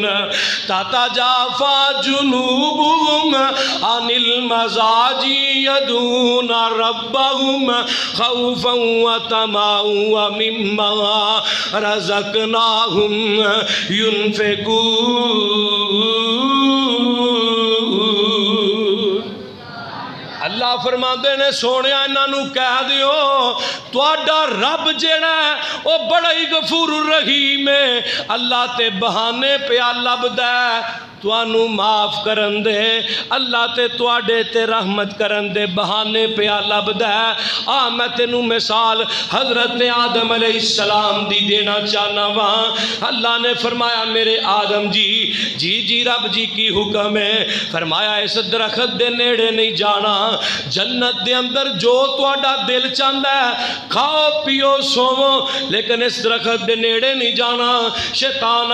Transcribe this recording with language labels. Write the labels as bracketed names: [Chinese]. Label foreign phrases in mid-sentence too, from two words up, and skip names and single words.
[Arabic] تتجافى جنوبهم عن المضاجع يدعون ربهم خوفا وطمعا ومما رزقناهم ينفقون. [Punjabi] اللہ فرماندے نے سونیا انہاں نو کہہ دیو تہاڈا رب جیڑا ہے او بڑا ہی [Arabic] غفور الرحیم [Punjabi] ہے. اللہ تے بہانے پیا لبدا ہے توانو معاف کرن دے، اللہ تے تواڈے تے رحمت کرن دے بہانے پیا لبدا ہے. میں تینوں مثال حضرت آدم [Arabic] علیہ السلام [Punjabi] دی دینا چاہنا وا. اللہ نے فرمایا میرے آدم جی رب جی کی حکم ہے؟ فرمایا اس درخت دے نیڑے نہیں جانا، جنت دے اندر جو تواڈا دل چاہندا ہے کھاؤ پیو سوو، لیکن اس درخت دے نیڑے نہیں جانا.